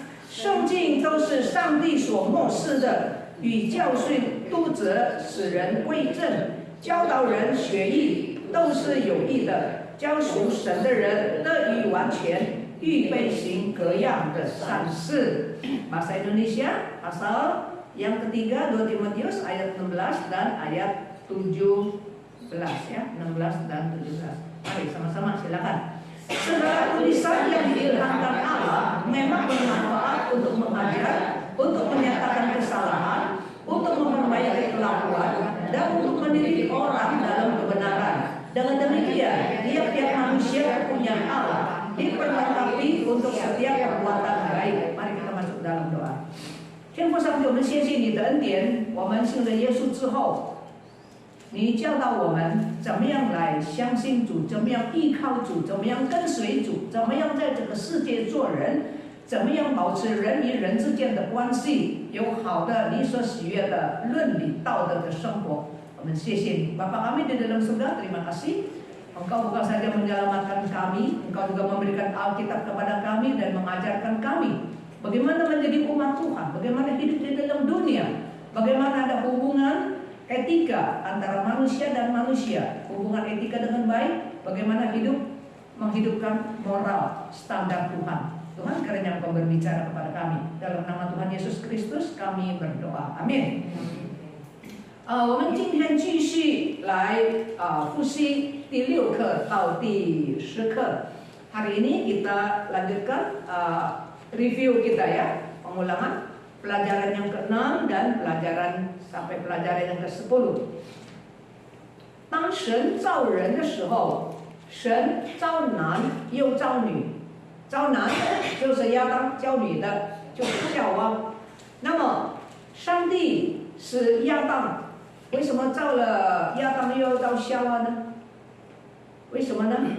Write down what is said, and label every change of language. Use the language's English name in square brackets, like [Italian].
[Chinese] 圣经都是上帝所默示的，与教训、督责、使人归正。教导人学艺都是有益的，教属神的人得以完全，预备行各样的善事。 [Indonesian] Bahasa Indonesia pasal yang ketiga 2 Timotius ayat 16 dan ayat 17 ya, 16 dan 17. Mari sama-sama silakan. Segala tulisan yang diilhamkan Allah memang bermanfaat untuk mengajar, untuk menyatakan kesalahan, untuk memperbaiki kelakuan, dan untuk mendidik orang dalam kebenaran. Dengan demikian, tiap-tiap manusia kepunyaan Allah diperlengkapi untuk setiap perbuatan baik. Mari kita masuk dalam doa. [Chinese] 天父上帝，我们谢谢你的恩典。我们信了耶稣之后，你教导我们怎么样来相信主，怎么样依靠主，怎么样跟随主，怎么样在这个世界做人。怎么样保持人与人之间的关系，有好的你所喜悦的伦理道德的生活。我们谢谢你， [Indonesian] Bapa kami di dalam surga, terima kasih. Engkau bukan saja menyelamatkan kami, Engkau juga memberikan Alkitab kepada kami dan mengajarkan kami bagaimana menjadi umat Tuhan, bagaimana hidup di dalam dunia, bagaimana ada hubungan etika antara manusia dan manusia, hubungan etika dengan baik, bagaimana menghidupkan moral standar Tuhan. Tuhan kiranya Engkau berbicara kepada kami. Dalam nama Tuhan Yesus Kristus kami berdoa. Amin. [Chinese] 我们今天继续来复习第6课到第10课. [Indonesian] Hari ini kita lanjutkan review kita ya, pengulangan pelajaran yang ke-6 dan pelajaran sampai pelajaran yang ke-10. [Chinese] 当神造人的时候，神造男又造女，造男就是亚当，造女的就是夏娃。那么上帝是亚当。为什么造了亚当又要造夏娃呢？为什么呢？